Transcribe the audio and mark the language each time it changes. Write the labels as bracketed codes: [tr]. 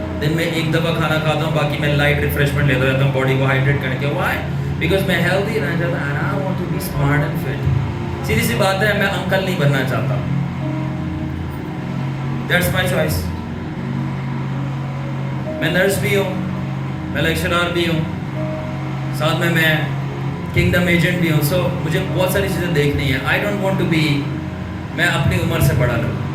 [ur] دن میں ایک دفعہ کھانا کھاتا ہوں، باقی میں لائٹ ریفریشمنٹ لیتا رہتا ہوں باڈی کو ہائیڈریٹ کرنے کے. [en] why? because [ur] میں ہیلدی رہنا چاہتا ہوں [en] and I want to be smart and fit. [ur] سیدھی سی بات ہے، میں انکل نہیں بننا چاہتا. [en] That's my choice. [ur] میں نرس بھی ہوں، میں لیکچرار بھی ہوں، ساتھ میں کنگڈم ایجنٹ بھی ہوں. سو مجھے بہت ساری چیزیں دیکھنی ہے. [en] I don't want to be، [ur] میں اپنی عمر سے بڑا لوں.